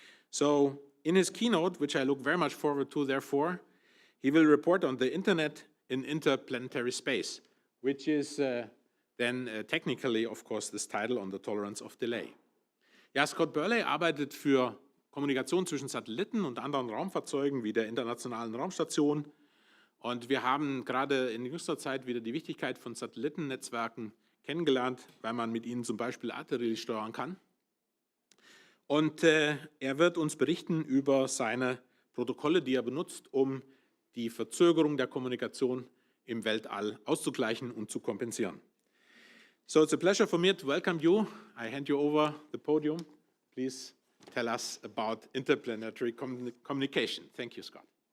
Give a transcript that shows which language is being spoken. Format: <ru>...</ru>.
<en>So in his keynote, which I look very much forward to, therefore, he will report on the internet in interplanetary space, which is then technically, of course, this title on the tolerance of delay.</en> <de>Ja, Scott Burley arbeitet für Kommunikation zwischen Satelliten und anderen Raumfahrzeugen wie der Internationalen Raumstation. Und wir haben gerade in jüngster Zeit wieder die Wichtigkeit von Satellitennetzwerken kennengelernt, weil man mit ihnen zum Beispiel Artillerie steuern kann. Und er wird uns berichten über seine Protokolle, die er benutzt, um die Verzögerung der Kommunikation im Weltall auszugleichen und zu kompensieren.</de> <en>So it's a pleasure for me to welcome you. I hand you over the podium. Please tell us about interplanetary communication. Thank you, Scott.</en>